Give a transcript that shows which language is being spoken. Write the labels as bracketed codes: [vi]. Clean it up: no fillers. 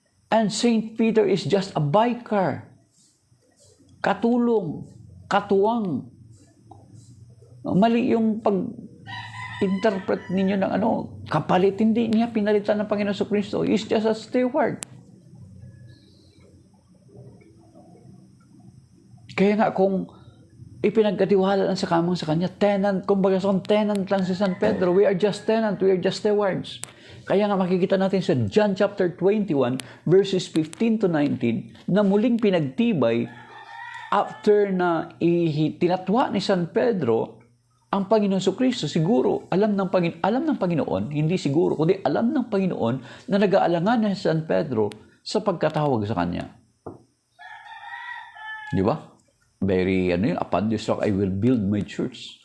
[en] And Saint Peter is just a biker. [tl] Katulong, katuwang. Mali yung pag-interpret ninyo ng kapalit. Hindi niya pinalitan ng Panginoon Kristo. [en] He's just a steward. [tl] Kaya nga kung ipinagkatiwala lang sa kamang sa kanya, tenant, kumbaga tenant lang si San Pedro. [en] We are just tenant, we are just stewards. [tl] Kaya nga makikita natin sa John chapter 21, verses 15 to 19, na muling pinagtibay after na tinatwa ni San Pedro ang Panginoon Kristo. Siguro, alam ng Panginoon, hindi siguro, kundi alam ng Panginoon na nag-aalangan na si San Pedro sa pagkatawag sa kanya. Di ba? [en] Upon this rock I will build my church.